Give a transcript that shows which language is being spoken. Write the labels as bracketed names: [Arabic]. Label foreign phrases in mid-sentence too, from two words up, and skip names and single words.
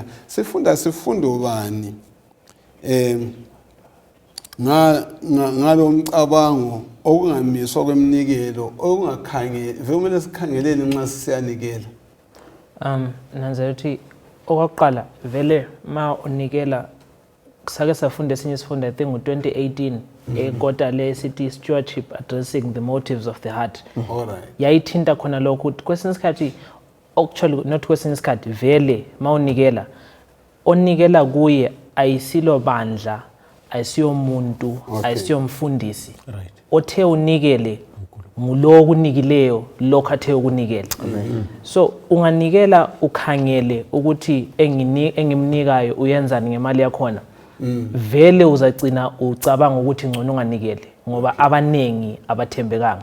[North Ndebele] Sifunda sifundo bani ngalo umcabango okungamiswa kweminikelo okungakhangeli vele sikhangeleni nxa siyanikela. Nanzela ukuthi okwaqala vele ma unikela sake safunda esinye isifundo [English] I think [North Ndebele] ngo-2018 ekota le [English] city stewardship addressing the motives of the heart. [North Ndebele] Yayithinta khona lokho ukuthi kwesinye isikhathi [English] actually not [North Ndebele] kwesinye isikhathi vele ma unikela onikela kuye ayisilo bandla ayisiyo umuntu ayisiyo umfundisi othe unikele ngulo okunikileyo lokho athe ukunikela. So unganikela ukhangele ukuthi engimnikayo uyenzani ngemali yakhona vele uzagcina ucabanga ukuthi ngcono unganikele ngoba abanengi abathembekanga.